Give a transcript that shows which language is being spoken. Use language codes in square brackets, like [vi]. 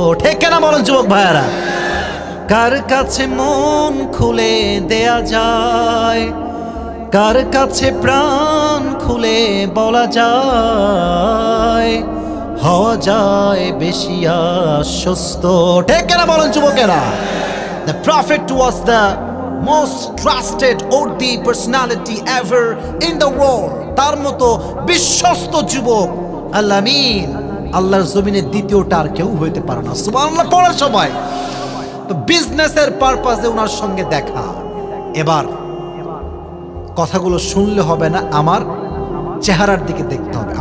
[bn] ঠিক না বলেন যুবক ভাইয়ারা? কার কাছে মন খুলে দেয়া যায়, কার কাছে প্রাণ খুলে বলা যায়, হওয়া যায় বেশি আশ্বস্ত। ঠিক না বলেন যুবকেরা? [en] The prophet was the most trusted worthy personality ever in the world. [bn] তার মতো বিশ্বস্ত যুবক আল আমিন আল্লাহর জমিনে দ্বিতীয়টা আর কেউ হইতে পারে না। সুবহানাল্লাহ পড়ে সবাই। তো বিজনেসের পারপাসে ওনার সঙ্গে দেখা। এবার কথাগুলো শুনলে হবে না, আমার চেহারার দিকে দেখতে হবে।